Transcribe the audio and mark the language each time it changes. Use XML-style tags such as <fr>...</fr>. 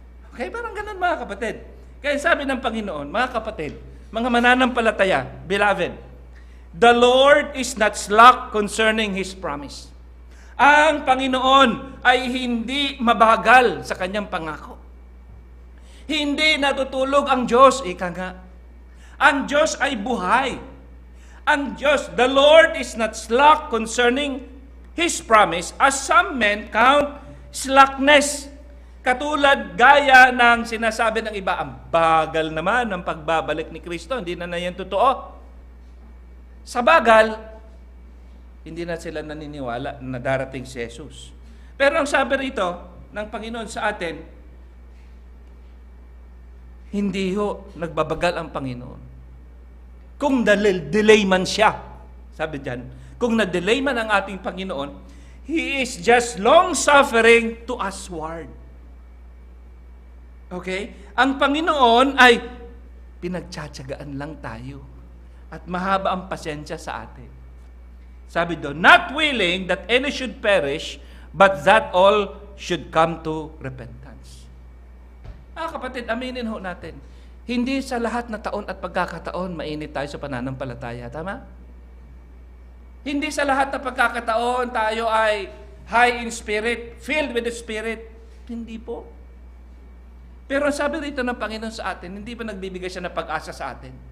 <tl>Okay, parang ganun mga kapatid. Kaya sabi ng Panginoon, mga kapatid, mga mananampalataya,</tl> <en>beloved, the Lord is not slack concerning His promise.</en> <tl>Ang Panginoon ay hindi mabagal sa kanyang pangako. Hindi natutulog ang Diyos, ika nga. Ang Diyos ay buhay. Ang Diyos,</tl> <en>the Lord is not slack concerning His promise, as some men count slackness.</en> <tl>Katulad gaya ng sinasabi ng iba, ang bagal naman ng pagbabalik ni Kristo, hindi na yan totoo. Sa bagal, hindi na sila naniniwala na darating si Jesus. Pero ang sabi rito ng Panginoon sa atin, hindi ho nagbabagal ang Panginoon. Kung delay man siya, sabi diyan, kung na-delay man ang ating Panginoon,</tl> <en>He is just long-suffering to usward.</en> <tl>Okay? Ang Panginoon ay pinagtsatsagaan lang tayo. At mahaba ang pasensya sa atin. Sabi doon,</tl> <en>not willing that any should perish, but that all should come to repentance.</en> <tl>Kapatid, aminin ho natin. Hindi sa lahat na taon at pagkakataon mainit tayo sa pananampalataya. Tama? Hindi sa lahat na pagkakataon tayo ay</tl> <en>high in spirit, filled with the Spirit.</en> <tl>Hindi po. Pero ang sabi rito ng Panginoon sa atin, hindi pa nagbibigay siya ng pag-asa sa atin.</tl>